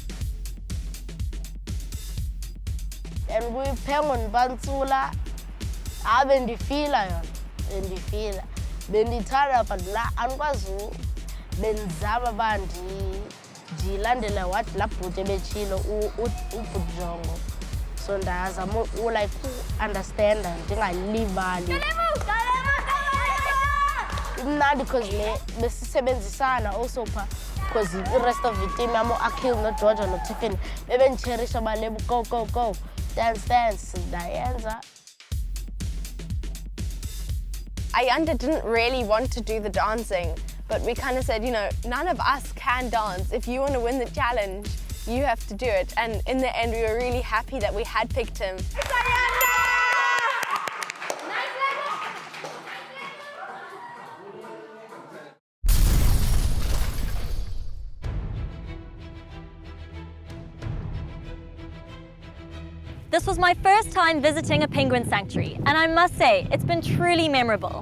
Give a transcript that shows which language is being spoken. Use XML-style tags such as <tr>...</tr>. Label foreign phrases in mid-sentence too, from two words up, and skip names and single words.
<xh>And kwi-penguin pantsula bendifila yona bendifila bendithanda but la andikwazi benzama uba ndilandele wathi laa bhuti ebetshilo ubhuti Njongo, so ndazama like understanda ndingalibali. Imnandi because le besisebenzisana also pha because</xh> <en>the rest of the team</en> <xh>amo Akhil noDoja noTiffany bebendicherisha balebo</xh> <en>go dance</en> <xh>ndayenza.</xh> <en>Ayanda didn't really want to do the dancing, but we kind of said, you know, none of us can dance. If you want to win the challenge, you have to do it. And in the end, we were really happy that we had picked him. This was my first time visiting a penguin sanctuary, and I must say, it's been truly memorable.</en>